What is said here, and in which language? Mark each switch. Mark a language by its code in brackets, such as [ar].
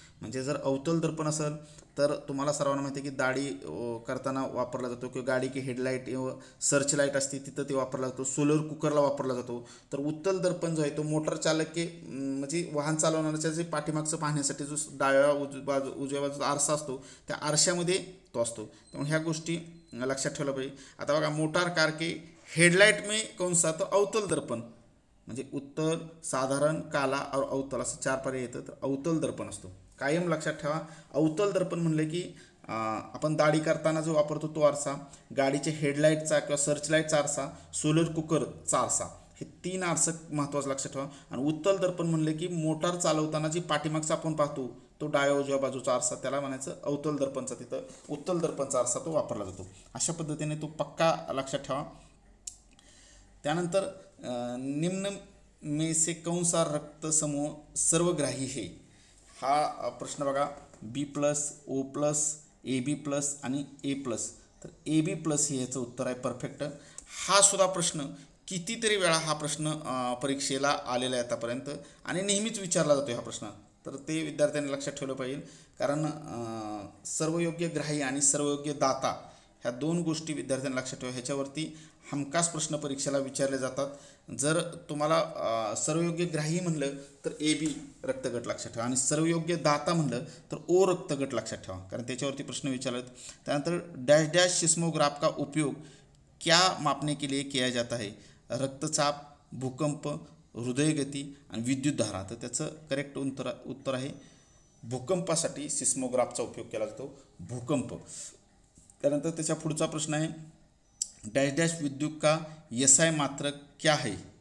[mr] म्हणजे जर अवतल दर्पण असेल तर तुम्हाला सर्वांना माहिती आहे की दाढी करताना वापरला जातो, किंवा गाडी की हेडलाईट सर्च लाईट असते तिथं ते वापरला जातो, सोलर कुकरला वापरला जातो. तर उत्तल दर्पण जो आहे तो मोटर चालक के म्हणजे वाहन चालवणाऱ्याच्या जे पाठीमागचं पाहण्यासाठी जो डाव्या उजव्या बाजूचा आरसा असतो त्या आरशामध्ये तो असतो. त्यामुळे ह्या गोष्टी लक्षात ठेवलं पाहिजे. आता बघा मोटार [hi] कार के हेडलाइट में कौन सा, [mr] तो अवतल दर्पण, म्हणजे उत्तल, साधारण, काला और अवतल असं 4 पर्याय येतं. तर अवतल दर्पण असतो. कायम लक्षात ठेवा, अवतल दर्पण म्हणलं की आपण दाढी करताना जो वापरतो तो आरसा, गाडीचे हेडलाईटचा किंवा सर्चलाईटचा आरसा, सोलर कुकरचा आरसा, हे 3 आरसं महत्त्वाचं लक्षात ठेवा. आणि उत्तल दर्पण म्हणलं की मोटार चालवताना जी पाठीमागचा आपण पाहतो तो डाव्या उजव्या बाजूचा आरसा, त्याला म्हणायचं अवतल दर्पणचा, तिथं उत्तल दर्पणचा आरसा तो वापरला जातो. अशा पद्धतीने तो पक्का लक्षात ठेवा. [hi] त्यानंतर निम्न में से कौन सा रक्त समूह सर्वग्राही है. [mr] हा प्रश्न बघा B+, O+, AB+ आणि A+. तर AB+ हे याचं उत्तर आहे परफेक्ट. हा सुद्धा प्रश्न कितीतरी वेळा हा प्रश्न परीक्षेला आलेला आहे आतापर्यंत आणि नेहमीच विचारला जातो हा प्रश्न. तर ते विद्यार्थ्यांनी लक्षात ठेवलं पाहिजे, कारण सर्वयोग्य ग्राही आणि सर्वयोग्य दाता ह्या 2 गोष्टी विद्यार्थ्यांनी लक्षात ठेवा. ह्याच्यावरती हमखास प्रश्न परीक्षेला विचारले जातात. जर तुम्हाला सर्वयोग्य ग्राही म्हणलं तर AB रक्तगट लक्षात ठेवा, आणि सर्वयोग्य दाता म्हणलं तर O रक्तगट लक्षात ठेवा, कारण त्याच्यावरती प्रश्न विचारले. [hi] त्यानंतर डॅश डॅश सिस्मोग्राफ का उपयोग क्या मापने के लिए किया जाता है. [mr] रक्तचाप, भूकंप, हृदयगती आणि विद्युतधारा. तर त्याचं करेक्ट उत्तर आहे भूकंपासाठी सिस्मोग्राफचा उपयोग केला जातो, भूकंप. त्यानंतर त्याच्या पुढचा प्रश्न आहे [hi] डॅश डॅश विद्युत का SI मात्रक क्या है.